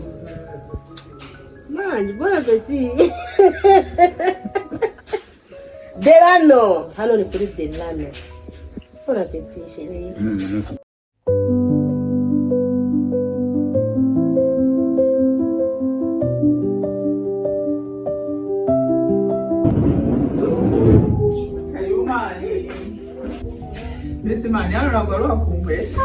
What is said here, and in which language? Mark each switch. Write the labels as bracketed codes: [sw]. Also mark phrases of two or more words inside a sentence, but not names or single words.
[fr] Manje, bon appétit. Delano. [rw] Hano ni kuri Delano. [fr] Bon appétit, chérie. [sw] Karibu mani. [rw] Mbese mani hano ntabwo wari wakumbuye se?